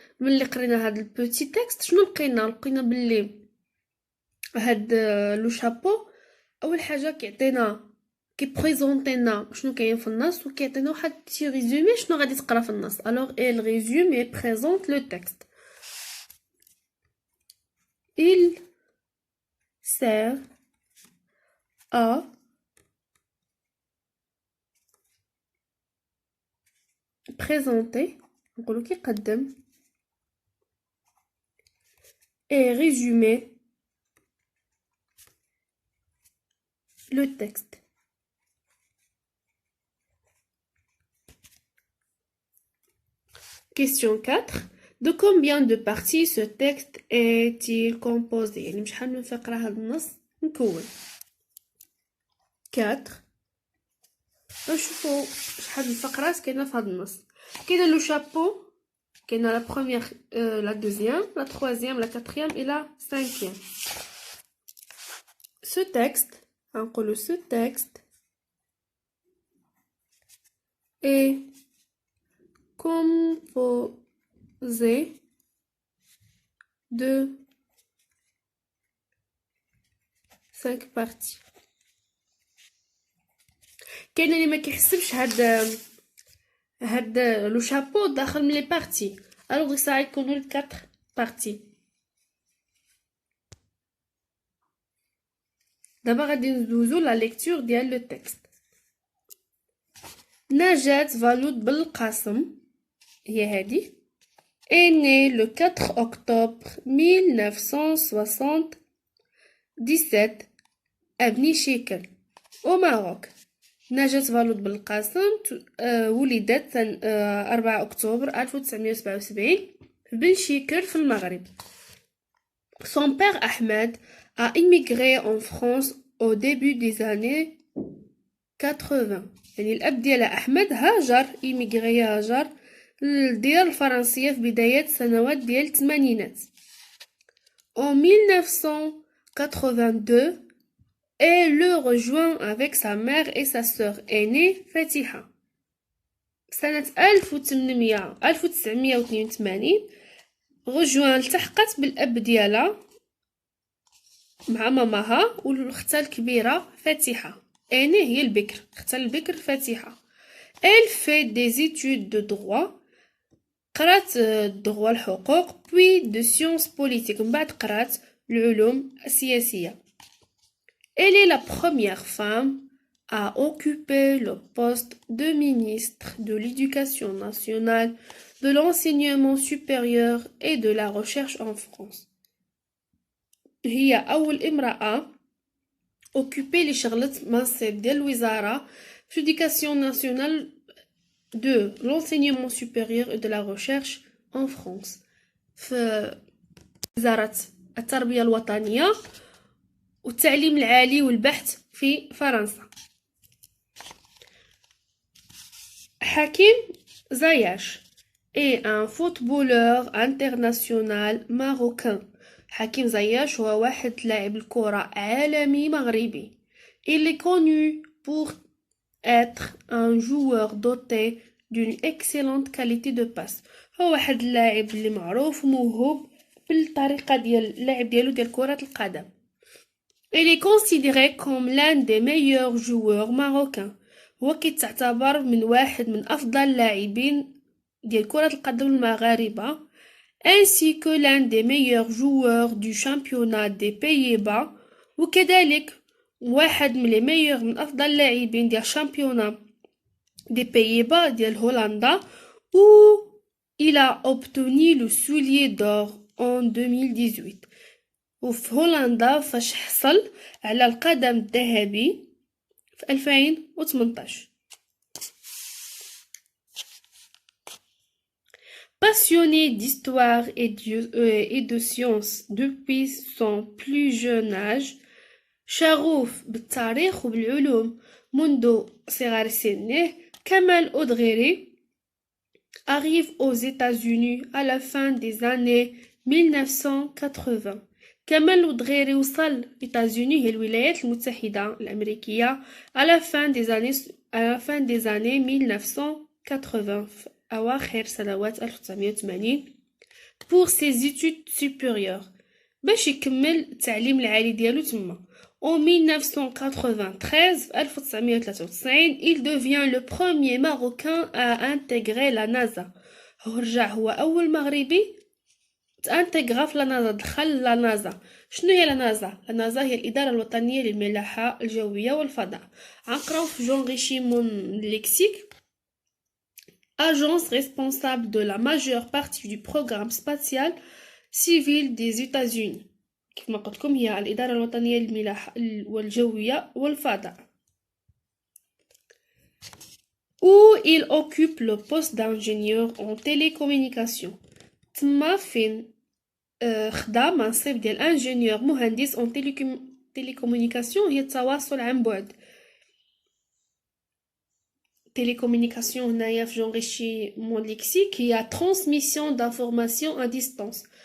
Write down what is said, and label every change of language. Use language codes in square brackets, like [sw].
[ar] ملي قرينا هاد البوتي تكست شنو لقينا باللي هاد لو شابو اول حاجه كيعطينا كيبريزونطينا شنو كاين في النص، وكيعطينا واحد بتي ريزومي شنو غادي تقرا في النص. [fr] الوغ ال ريزومي بريزونط لو تكست. il sert à présenter [ar] نقولو كيقدم [fr] et résumer le texte. Question 4. De combien de parties ce texte est-il composé؟ [ar] يعني بشحال من فقرة هاد النص مكون. 4. نشوفو شحال من فقرات كاينة في هاد النص. كاينة لو شابو، كاينة لا بروميير لا دوزيام لا تروازيام لا كاتريام et la cinquième. [fr] Ce texte [ar] غنقولو [fr] ce texte est composé de 5 parties. [ar] كاين اللي ما كيحسبش هاد لو شابو داخل من لي بارتي، الوغ ساعه يكونوا 4 بارتي. دابا غادي ندوزو لا ليكتور ديال لو تكست. [fr] نجاة فالود بالقاسم [ar] هي هادي [fr] est née le 4 octobre 1977 à بني شيكل au Maroc. [ar] نجاة فالود بالقاسم ولدت 4 أكتوبر 1977 في بن شيكر في المغرب. [fr] Son père Ahmed a immigré en France au début des années 80. [ar] يعني الأب ديالها أحمد هاجر هاجر للديار الفرنسية في بداية سنوات ديال الثمانينات. [fr] En 1982 et le rejoint avec sa mère et sa sœur aînée Fatiha. [ar] سنة 1982 رجوان التحقت بالأب ديالها مع ماماها والأختها الكبيرة فاتحة. أني هي البكر، أختها البكر فاتحة. [fr] Elle fait des études de droit، [ar] قرات [fr] droit [ar] الحقوق [fr] puis de sciences politiques، [ar] من بعد قرات العلوم السياسية. [fr] Elle est la première femme à occuper le poste de ministre de l'Éducation nationale, de l'enseignement supérieur et de la recherche en France. [ar] هي أول امرأة [fr] occupé [ar] اللي شغلت منصب ديال الوزارة في [fr] l'éducation nationale, de l'enseignement supérieur et de la recherche en France. [ar] في وزارة التربية الوطنية والتعليم العالي والبحث في فرنسا. [fr] حكيم زياش est un footballeur international marocain. [ar] حكيم زياش هو واحد لاعب الكرة عالمي مغربي. [fr] Il est connu pour être un joueur doté d'une excellente qualité de passe. [ar] هو واحد اللاعب اللي معروف وموهوب بالطريقة ديال اللعب ديالو ديال كرة القدم. [fr] Il est considéré comme l'un des meilleurs joueurs marocains. [ar] هو كيتعتبر من واحد من أفضل اللاعبين ديال كرة القدم المغاربة، [fr] ainsi que l'un des meilleurs joueurs du championnat des Pays-Bas، [ar] وكذلك واحد من [fr] les meilleurs [ar] من أفضل اللاعبين ديال [fr] championnat des Pays-Bas [ar] ديال هولندا، [fr] où il a obtenu le soulier d'or en 2018. [ar] وفي هولندا فاش حصل على القدم الذهبي في 2018. [fr] Passionné d'histoire et de sciences depuis son plus jeune âge، [ar] شغوف بالتاريخ وبالعلوم منذ صغر سنه، [fr] كمال أودغيري arrive aux États-Unis à la fin des années 1980. [ar] كمال الدغيري وصل États-Unis هي الولايات المتحدة الأمريكية [fr] à la fin des années 1980 [ar] في أواخر سنوات 1980 [fr] pour ses études supérieures [ar] باش يكمل التعليم العالي ديالو تما. [fr] En 1993, 1993, il devient le premier Marocain à intégrer la NASA. [ar] رجع هو أول مغربي تانتيغرا في لا نازا، دخل لا نازا. شنو هي لا نازا؟ لا نازا هي الإدارة الوطنية للملاحة الجوية والفضاء. نقراو في جون ريشيمون ليكسيك. [fr] Agence responsable de la majeure partie du programme spatial civil des États-Unis. [ar] كما قلت لكم هي الإدارة الوطنية للملاحة والجوية والفضاء. [fr] Où il occupe le poste d'ingénieur en télécommunication. [ar] تما فين خدا منصب ديال انجينيور مهندس en télécommunication هي التواصل عن بعد. [fr] télécommunication [ar] هنايا في [fr] جونغيشيمون ليكسيك هي transmission d'information à distance.